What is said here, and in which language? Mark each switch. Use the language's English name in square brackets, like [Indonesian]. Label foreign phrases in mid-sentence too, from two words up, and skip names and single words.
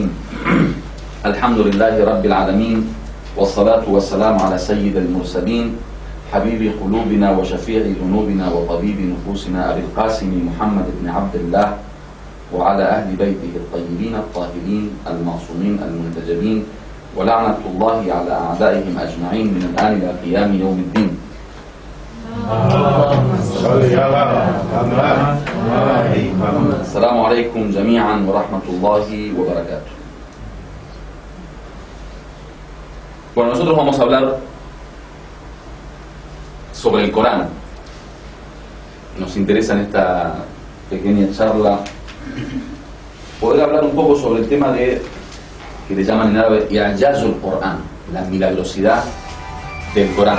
[Arabic] الحمد لله رب العالمين، والصلاة والسلام على سيد المرسلين حبيب قلوبنا وشفيع ذنوبنا وطبيب نفوسنا أبي القاسم محمد بن عبد الله وعلى أهل بيته الطيبين الطاهرين المعصومين المنتجبين، ولعنة الله على أعدائهم أجمعين من الآن إلى قيام يوم الدين. السلام عليكم جميعا ورحمة الله وبركاته. [Spanish] Bueno, nosotros vamos a hablar sobre el Corán. Nos interesa en esta pequeña charla poder hablar un poco sobre el tema de que le llaman en árabe [Arabic] I'jazul Corán, [Spanish] la milagrosidad del Corán.